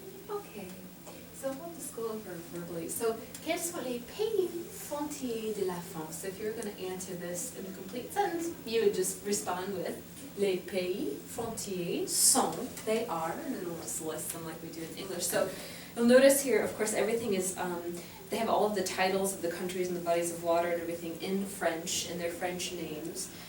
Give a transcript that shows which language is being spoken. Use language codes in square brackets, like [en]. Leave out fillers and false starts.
[en] Okay, so we'll just go over verbally. [fr] So, quels sont les pays frontières de la France? [en] So if you're going to answer this in a complete sentence, you would just respond with [fr] les pays frontières sont, [en] they are, and then we'll just list them like we do in English. So you'll notice here, of course, everything is, they have all of the titles of the countries and the bodies of water and everything in French, in their French names.